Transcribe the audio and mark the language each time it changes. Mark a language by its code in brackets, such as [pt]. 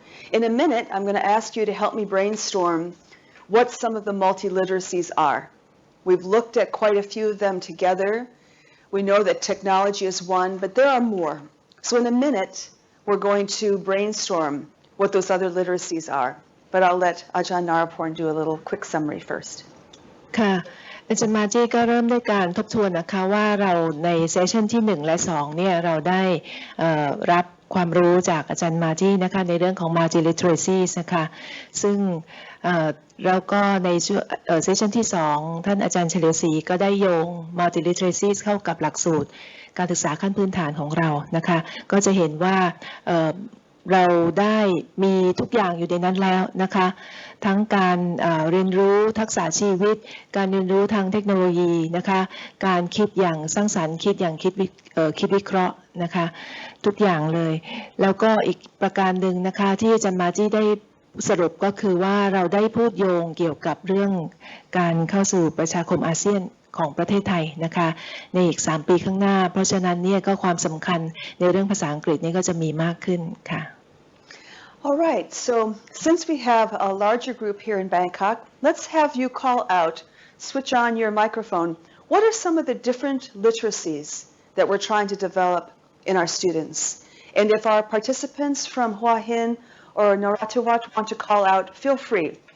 [en] In a minute, I'm going to ask you to help me brainstorm what some of the multiliteracies are. We've looked at quite a few of them together. We know that technology is one, but there are more. So in a minute, we're going to brainstorm what those other literacies are. But I'll let Ajahn Naraporn do a little quick summary first. [th] ค่ะอาจารย์มาจี้ก็เริ่มด้วยการทบทวนนะคะว่าเราในเซสชันที่1และ2เนี่ยเราได้รับความรู้จากอาจารย์มาจี้นะคะในเรื่องของ multiliteracies นะคะซึ่งเราก็ในเซสชันที่2ท่านอาจารย์เฉลียวศรีก็ได้โยง multiliteracies เข้ากับหลักสูตรการศึกษาขั้นพื้นฐานของเรานะคะก็จะเห็นว่า เราได้มีทุกอย่างอยู่ในนั้นแล้วนะคะทั้งการเรียนรู้ทักษะชีวิตการเรียนรู้ทางเทคโนโลยีนะคะการคิดอย่างสร้างสรรค์คิดอย่างคิด วิเคราะห์นะคะทุกอย่างเลยแล้วก็อีกประการหนึ่งนะคะที่อาจารย์มาจี้ได้สรุปก็คือว่าเราได้พูดโยงเกี่ยวกับเรื่องการเข้าสู่ประชาคมอาเซียนของประเทศไทยนะคะในอีก3 ปีข้างหน้าเพราะฉะนั้นเนี่ยก็ความสำคัญในเรื่องภาษาอังกฤษนี่ก็จะมีมากขึ้นค่ะ [en] All right, so since we have a larger group here in Bangkok, let's have you call out, switch on your microphone. What are some of the different literacies that we're trying to develop in our students? And if our participants from Hua Hin or Narathiwat want to call out, feel free.